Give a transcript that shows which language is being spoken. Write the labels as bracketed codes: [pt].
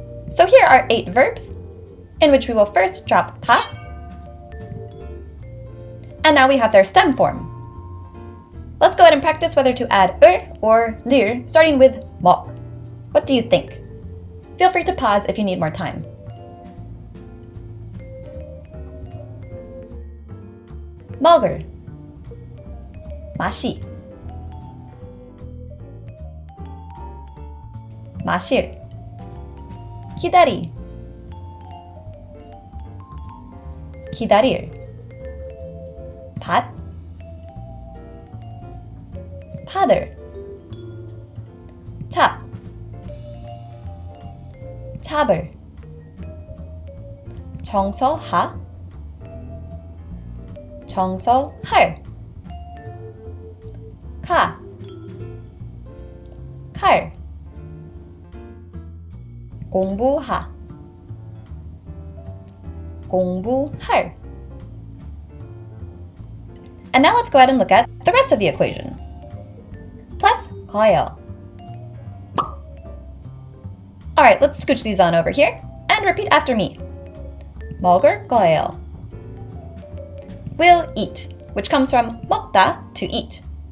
[en] So here are 8 verbs, in which we will first drop 다, and now we have their stem form. Let's go ahead and practice whether to add or lir, starting with 먹. What do you think? Feel free to pause if you need more time. [ko] 먹을, 마시, 마실, 기다리, 기다릴, 밭, 받을, 잡, 잡을, 청소하, 청소할, 가, 칼, 공부하, 공부할. [en] And now let's go ahead and look at the rest of the equation. Plus 거예요. Alright, let's scooch these on over here and repeat after me. [ko] 먹을 거예요. [en] Will eat, which comes from 먹다, to eat.